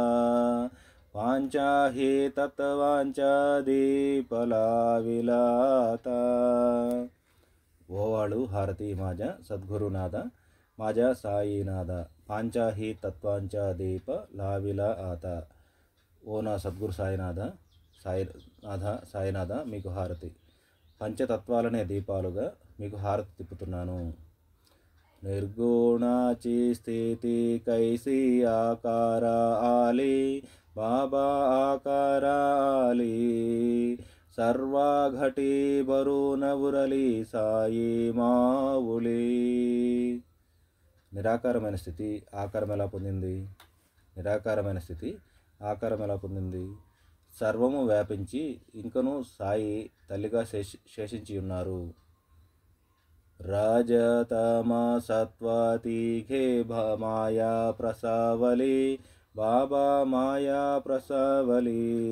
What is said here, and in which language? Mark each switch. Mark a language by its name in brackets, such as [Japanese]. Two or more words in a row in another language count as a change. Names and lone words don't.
[Marathi] पांचाही तत्वांच्या दीपला विलाता. ओवाळू हारती माझ्या सद्गुरुनाथा, माझ्या साईनाथा. पांचाही तत्वांच्या दीप लाविला आता. [Telugu] ఓ నా సద్గురు సాయినాథ మీకు హారతి. పంచతత్వాలనే దీపాలుగా మీకు హారతి తిప్పుతున్నాను. [Marathi] నిర్గుణాची स्थिती कैसी आकार आली, बाबा आकार आली. सर्वा घटी भरून उरली साई माऊली. [Telugu] నిరాకారమైన స్థితి ఆకారం ఎలా పొందింది? నిరాకారమైన స్థితి ఆకారం ఎలా పొందింది? సర్వము వ్యాపించి ఇంకను సాయి తల్లిగా శేషించి ఉన్నారు. [Marathi] रजतमा सत्वाति घे माया प्रसवली, बाबा माया प्रसवली.